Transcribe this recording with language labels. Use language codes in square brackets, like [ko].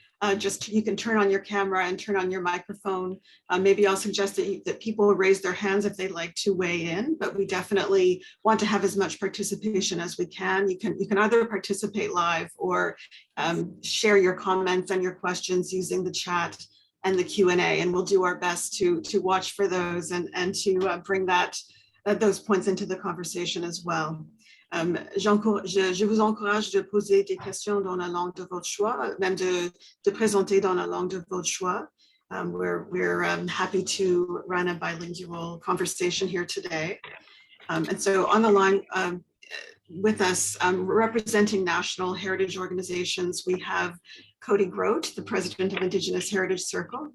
[en] You can turn on your camera and turn on your microphone. Maybe I'll suggest that people raise their hands if they'd like to weigh in, but we definitely want to have as much participation as we can. You can either participate live or share your comments and your questions using the chat and the Q&A, and we'll do our best to watch for those and to bring those points into the conversation as well. [fr] Je vous encourage de poser des questions dans la langue de votre choix, même de présenter dans la langue de votre choix. [en] We're happy to run a bilingual conversation here today. And so on the line with us, representing national heritage organizations, we have Cody Grote, the president of Indigenous Heritage Circle.